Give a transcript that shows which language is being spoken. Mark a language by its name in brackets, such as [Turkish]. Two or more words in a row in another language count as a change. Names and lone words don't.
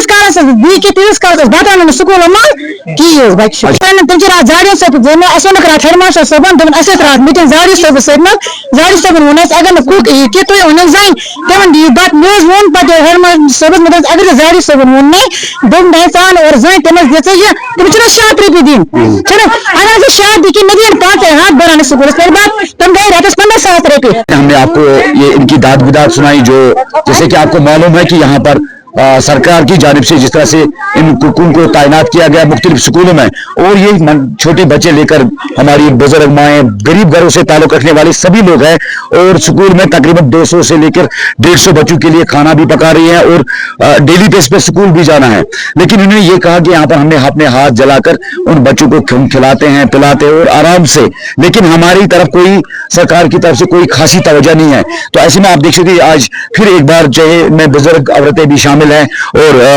[Kashmiri] کالس دی کہِ تیٖتِس کالس أسۍ بتہٕ رَنو سکوٗلن منٛز کِہیٖنۍ حظ بچہِ تِم چھِ راتھ زاڑی صٲب اَسہِ ووٚنُکھ راتھ [English] head master [Kashmiri] صٲبن دوٚپُن اَسہِ ٲس راتھ میٖٹِنٛگ زاڑی صٲبس سۭتۍ منٛز زاڑی صٲبن ووٚن اَسہِ اگر نہٕ کُک یی کہِ تُہۍ أنِو زَنہِ تِمن دِیو بتہٕ مےٚ حظ ووٚن پتہٕ [English] head master [Kashmiri] صٲبس مےٚ دوٚپُس اگر نہٕ زاڑی صٲبن ووٚننٕے دوٚپُن دَپہِ ژٕ اَن اور زٔنۍ تٔمِس دِژٕ یہِ تٔمِس چھِنہ 100 رۄپیہِ دِنۍ چھِنہ اگر ژٕ 100 دِ کہِ مےٚ دِیَن 5 بران سکوٗلس پٮ۪ٹھ بتہٕ تِم گٔے رٮ۪تس 15,000 رۄپیہِ [Urdu] ہم نے آپ کو یہ ان کی داد بداد سنائی جو جیسے کہ آپ کو معلوم ہے کہ یہاں پر سرکار کی جانب سے جس طرح سے ان ککوں کو تعینات کیا گیا مختلف سکولوں میں اور یہ چھوٹے بچے لے کر ہماری بزرگ مائیں غریب گھروں سے تعلق رکھنے والے سبھی لوگ ہیں اور سکول میں تقریباً 200 سے لے کر 150 بچوں کے لیے کھانا بھی پکا رہی ہیں اور [English] daily basis [Urdu] پہ سکول بھی جانا ہے لیکن انہوں نے یہ کہا کہ یہاں پر ہم نے اپنے ہاتھ جلا کر ان بچوں کو کھلاتے ہیں پلاتے اور آرام سے لیکن ہماری طرف کوئی سرکار کی طرف سے کوئی خاصی توجہ نہیں ہے تو ایسے میں آپ دیکھ سکتے ہیں آج پھر ایک بار چاہے میں بزرگ عورتیں بھی شامل ہیں اور